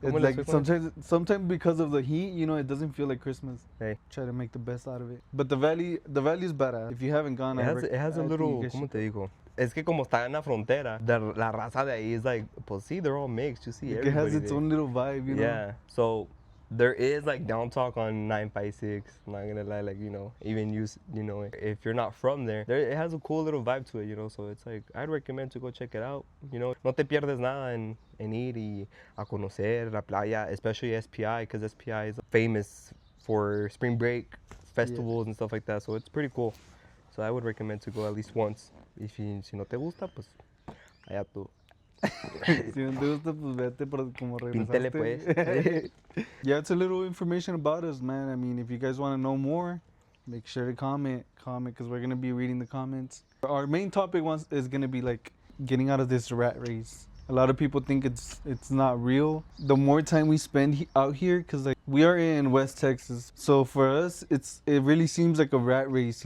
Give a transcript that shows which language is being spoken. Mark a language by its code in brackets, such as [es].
[en] It's like sometimes because of the heat, it doesn't feel like Christmas. Hey. Try to make the best out of it. But the valley is badass. If you haven't gone, It has a little, [es] ¿cómo te digo? Es que como está en la frontera, la raza de ahí [en] is like, [es] pues sí, [en] they're all mixed. You see everybody it has its there. own little vibe, Yeah, so there is like down talk on 956. I'm not gonna lie, like even if you're not from there, it has a cool little vibe to it, so it's like I'd recommend to go check it out. [es] No te pierdes nada en ir y a conocer la playa, [en] especially SPI, because SPI is famous for spring break festivals and stuff like that, so it's pretty cool. So I would recommend to go at least once. [es] Si no te gusta, pues allá tú. Si no te gusta, pues vete como Píntele regresaste. pues. [en] Yeah, it's a little information about us, man. I mean, if you guys want to know more, make sure to comment, because we're going to be reading the comments. Our main topic is going to be like getting out of this rat race. A lot of people think it's not real. The more time we spend out here, because like we are in West Texas, so for us it really seems like a rat race.